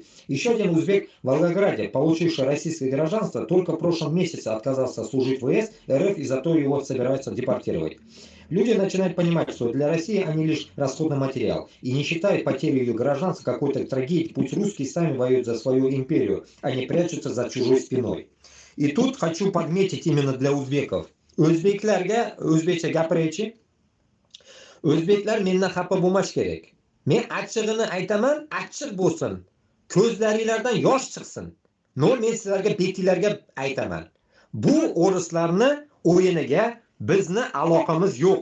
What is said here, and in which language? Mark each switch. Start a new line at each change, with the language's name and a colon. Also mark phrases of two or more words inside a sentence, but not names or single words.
Russian: Еще один узбек в Волгограде, получивший российское гражданство, только в прошлом месяце отказался служить в ВС РФ и зато его собираются депортировать. Люди начинают понимать, что для России они лишь расходный материал, и не считают потерю ее гражданства какой-то трагедией, пусть русские сами воюют за свою империю, а не прячутся за чужой спиной. И тут хочу подметить именно для узбеков.
Uzbek: O'zbeklarga o'zbekcha gapiraychi. O'zbeklar mendan xafa bo'lmash kerak. Men achchig'ini aytaman, achchiq bo'lsin. Ko'zlaringlardan yosh chiqsin. No, men sizlarga betinglarga aytaman. Bu o'rislarni o'yiniga bizni aloqamiz yo'q.